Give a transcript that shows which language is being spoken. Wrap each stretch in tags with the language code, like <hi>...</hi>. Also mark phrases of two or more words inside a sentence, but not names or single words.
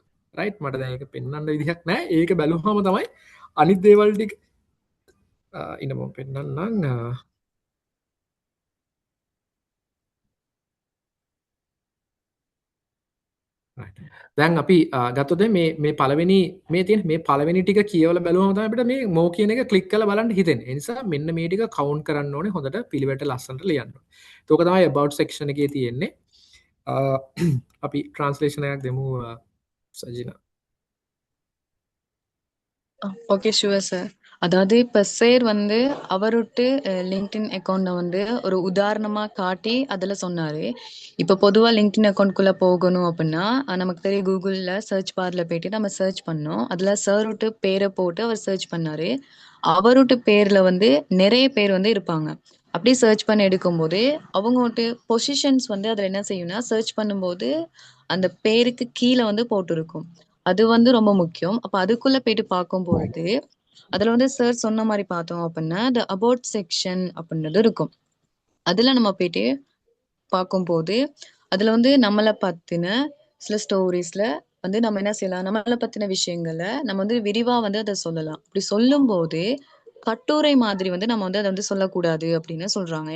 <si>රයිට් මට දැන් ඒක පෙන්වන්න විදිහක් නැහැ. ඒක බැලුවම තමයි අනිත් දේවල් ටික ඉන්න මම පෙන්වන්නම් දැන් අපි ගත්තොත් මේ පළවෙනි මේ තියෙන මේ පළවෙනි ටික කියවලා බැලුවම තමයි අපිට මේ මෝ කියන එක ක්ලික් කරලා බලන්න හිතෙන්නේ. ඒ නිසා මෙන්න මේ ටික කවුන්ට් කරන්න ඕනේ හොඳට පිළිවෙලට ලස්සනට ලියන්න ඕනේ. ඒක තමයි</si> <en>about section</en> <si>එකේ තියෙන්නේ. අපි translation එකක් දෙමු සජිනා.</si> <en>okay sure sir.</en> <ta>அதாவது இப்ப சார் வந்து அவருட்டு</ta> <en>LinkedIn account</en> <ta>வந்து ஒரு உதாரணமா காட்டி அதுல சொன்னாரு. இப்ப பொதுவா</ta> <en>LinkedIn account</en> <ta>போகணும் அப்படின்னா நமக்கு தெரியும் கூகுள்ல</ta> <en>search bar</en> <ta>போயிட்டு நம்ம சர்ச் பண்ணோம். அதுல சார் விட்டு பேரை போட்டு அவர் சர்ச் பண்ணாரு. அவருட்டு பேர்ல வந்து நிறைய பேர் வந்து இருப்பாங்க. அப்படி சர்ச் பண்ணி எடுக்கும்போது அவங்கோட்டு பொசிஷன்ஸ் வந்து அதுல என்ன செய்யும்னா சர்ச் பண்ணும்போது அந்த பேருக்கு கீழே வந்து போட்டிருக்கும். அது வந்து ரொம்ப முக்கியம். அப்ப அதுக்குள்ள போயிட்டு பார்க்கும்பொழுது அதுல வந்து சார் சொன்ன மாதிரி பார்த்தோம் அப்படின்னா</ta> <en>the about section</en> <ta>அப்படின்றது இருக்கும். அதுல நம்ம போயிட்டு பார்க்கும்போது அதுல வந்து நம்மளை பத்தின சில ஸ்டோரிஸ்ல வந்து நம்ம என்ன செய்யலாம், நம்மளை பத்தின விஷயங்களை நம்ம வந்து விரிவா வந்து அதை சொல்லலாம். அப்படி சொல்லும் போது கட்டுரை மாதிரி வந்து நம்ம வந்து அதை வந்து சொல்லக்கூடாது அப்படின்னு சொல்றாங்க.</ta>